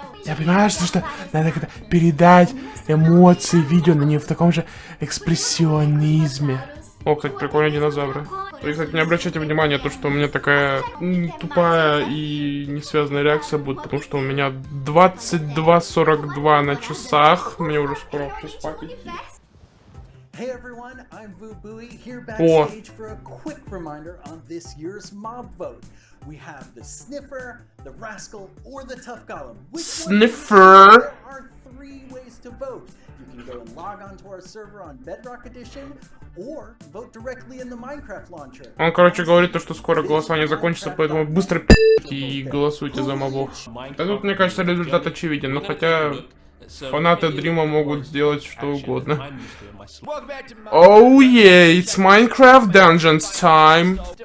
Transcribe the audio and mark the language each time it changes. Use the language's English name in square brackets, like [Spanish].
[Russian] Я понимаю, что надо как-то передать эмоции видео, но не в таком же экспрессионизме. О, кстати, прикольные динозавры. Вы, кстати, не обращайте внимания, то, что у меня такая тупая и не связанная реакция будет, потому что у меня 22:42 на часах. Мне уже скоро вообще спать идти. [English] Hey everyone, I'm VooBuoy here backstage for a quick reminder on this year's mob vote. We have the Sniffer, the Rascal, or the Tough Golem. Which Sniffer! There are 3 three ways to vote. You can go and log onto our server on Bedrock Edition, or vote directly in the Minecraft launcher. [Russian] Он, короче, говорит, то, что скоро голосование закончится, поэтому быстро пи***те и голосуйте за мобов. Да тут, мне кажется, результат очевиден, но хотя фанаты Дрима могут сделать что угодно. [English] Oh yeah, it's Minecraft Dungeons time.